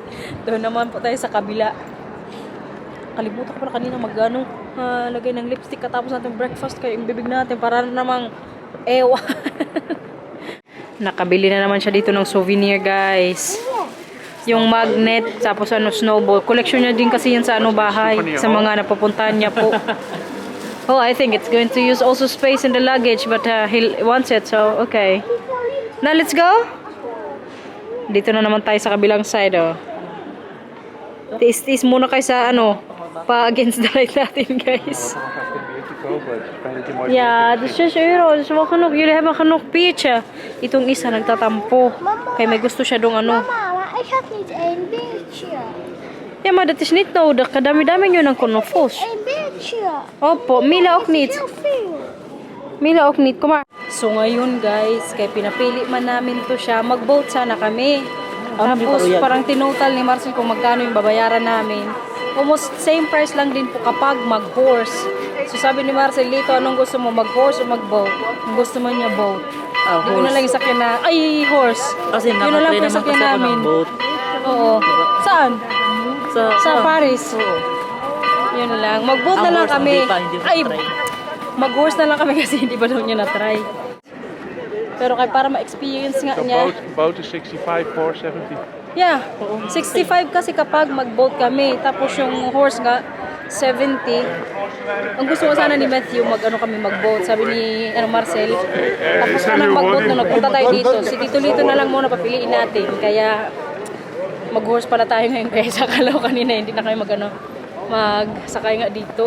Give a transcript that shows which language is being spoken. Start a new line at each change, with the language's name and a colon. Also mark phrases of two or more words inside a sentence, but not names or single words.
Filipino: Doon naman po tayo sa kabila. Kalimutan ko pala kanina mag-ano, lagay ng lipstick katapos natin breakfast kayo yung bibig natin para namang ewa. Nakabili na naman siya dito ng souvenir, guys. Yung magnet, tapos ano, snowball. Collection niya din kasi yan sa ano bahay. Sa mga napupuntahan niya po.
English: Oh, I think it's going to use also space in the luggage, but he wants it, so okay. Now, let's go.
Filipino: Dito na naman tayo sa kabilang side, oh. Tiis-tiis muna kayo sa ano, pa
English: against the light
Filipino: natin, guys.
Dutch: Ja, dat is 6 euro. Dat is wel genoeg. Jullie hebben genoeg biertje.
Filipino: Itong isa nagtatampo. Kaya may gusto siya dong ano. Mama,
Dutch: maar ik had niet één beetje. Ja, maar dat is niet nodig.
Filipino: Kadami-dami nyo ng konofos.
Dutch: Eén beetje. Opo, Mila ook niet. Heel veel. Mila ook niet. Kom maar.
Filipino: So ngayon guys, kaya pinapili man namin to siya. Mag-vote sana kami. Tapos parang tinotal ni Marcel kung magkano yung babayaran namin.
English: Almost same price
Filipino: lang din po kapag mag-horse. So sabi ni Marcel, Lito, anong gusto mo? Mag-horse o mag-boat? Kung gusto mo niya boat. Hindi ko na lang isakyan na, ay, horse. Kasi Yun na lang nakatry po naman isakyan kasi ako namin. ng boat. Oo. Saan? Sa Ah, Paris. Oo. Yun lang. Mag-boat na Ang lang horse, kami. hindi pa, hindi pa Ay, try. mag-horse na lang kami kasi hindi pa daw niya na-try. Pero kaya para ma-experience nga
English: The
Filipino: niya.
English: boat is 65, 470.
Filipino: Yeah, 65 kasi kapag mag-boat kami. Tapos yung horse nga, 70. Ang gusto ko sana ni Matthew, mag-ano kami mag-boat. Sabi ni Marcel. Tapos anong mag-boat na nagpunta tayo dito. Si Tito Lito na lang muna papiliin natin. Kaya mag-horse pala tayo ngayon. Kaya sakalaw kanina, hindi na kayo mag-sakay nga dito.